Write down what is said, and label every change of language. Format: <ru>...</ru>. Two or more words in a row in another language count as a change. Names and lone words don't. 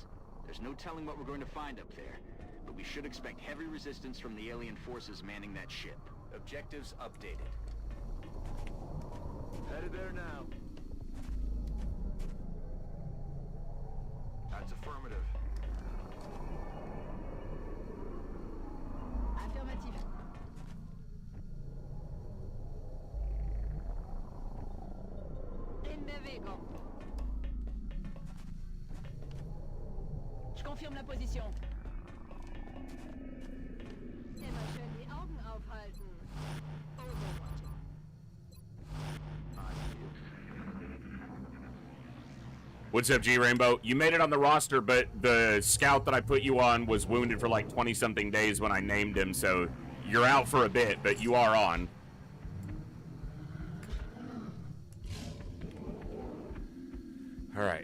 <en>There's no telling what we're going to find up there, but we should expect heavy resistance from the alien forces manning that ship. Objectives updated. Headed there now. That's affirmative. Affirmative.</en> <es>Navego.</es> <fr>Je confirme la position.</fr> <de>Immer schön die Augen aufhalten.</de> <en>Overwatching. What's up, G Rainbow? You made it on the roster, but the scout that I put you on was wounded for like 20-something days when I named him, so you're out for a bit, but you are on. All right.</en>